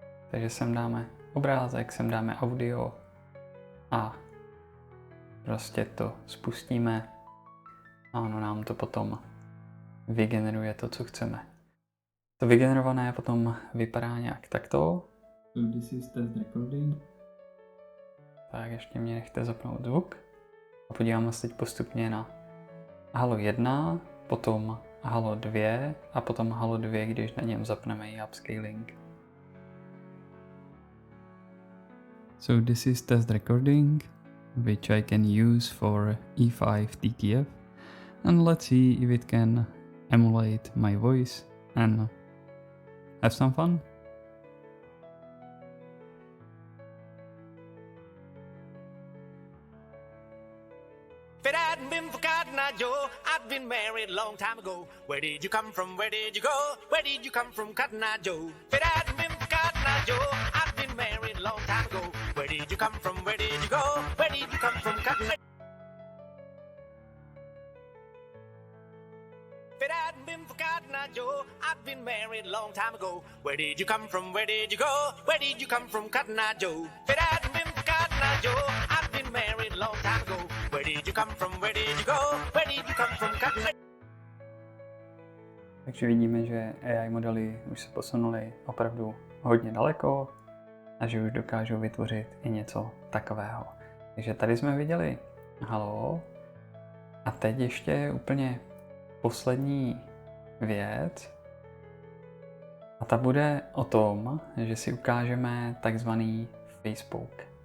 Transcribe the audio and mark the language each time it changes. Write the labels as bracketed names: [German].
[Czech] Takže sem dáme obrázek, sem dáme audio a prostě to spustíme a ono nám to potom vygeneruje to, co chceme. To vygenerované potom vypadá nějak takto. [English] So this is test recording. [Czech] Tak ještě mě nechte zapnout zvuk. A podíváme se teď postupně na Halo 1, potom Halo 2 a potom Halo 2, když na něm zapneme i upscaling. [English] So this is test recording, which I can use for E5 TTF, and let's see if it can emulate my voice and have some fun. If it hadn't been for Cotton Eye Joe, I'd been married a long time ago. Where did you come from? Where did you go? Where did you come from, Cotton Eye Joe? If it hadn't been for Cotton Eye Joe, I'd been married a long time ago. Where did you come from? Where did you go? Where did you come from, Cotton Eye? If it hadn't been for Cotton Eye Joe, I'd been married a long time ago. Where did you come from? Where did you go? Where did you come from, Cotton Eye Joe? If it hadn't been for Cotton Eye Joe, I'd been married a long time ago. Where did you come from? Where did you go? Where did you come from, Cotton Eye? [Czech] Takže vidíme, že AI modely už se posunuly opravdu hodně daleko a že už dokážou vytvořit i něco takového. Takže tady jsme viděli halo a teď ještě úplně poslední věc a ta bude o tom, že si ukážeme takzvaný Facebook.